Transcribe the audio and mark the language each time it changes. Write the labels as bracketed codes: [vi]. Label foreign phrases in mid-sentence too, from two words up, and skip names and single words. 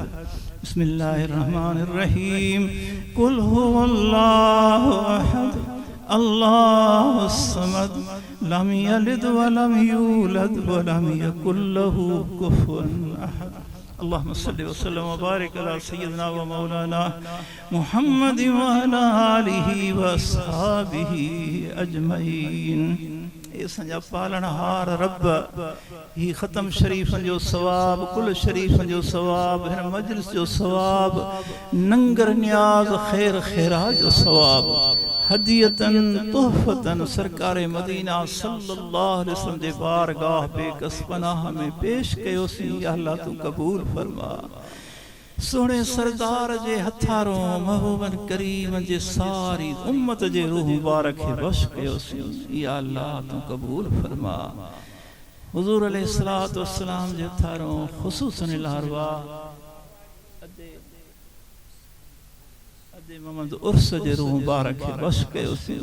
[ar] بسم الله الرحمن الرحيم. قل هو الله أحد الله الصمد لم يلد ولم يولد ولم يكن له كفوا أحد. اللهم صل وسلم وبارك على سيدنا ومولانا محمد وعلى آله وأصحابه أجمعين. [sd] असांजा पालनहार रब ही ख़तम शरीफ़न जो सवाब, कुल शरीफ़न जो सवाब, हिन मजलिस जो सवाब, नंगर न्याज खैर खैरात जो सवाब, [ar] هديةً تحفةً [sd] सरकार मदीना [ar] صلى الله عليه وسلم [sd] जे बारगाह बेकस पनाह में पेश कयोसीं। या अल्लाह तू कबूल फरमा। सोने सरदार जे हथारों महबूबन करीम जे सारी उम्मत जे रूह मुबारक बख्श कयोसीं। या अल्लाह तू कबूल फरमा। हुजूर [ar] عليه الصلاة والسلام [sd] जे हथारों खुसूसन लारवा मोहम्मद उर्स जे रूह मुबारक बख्श कयोसीं।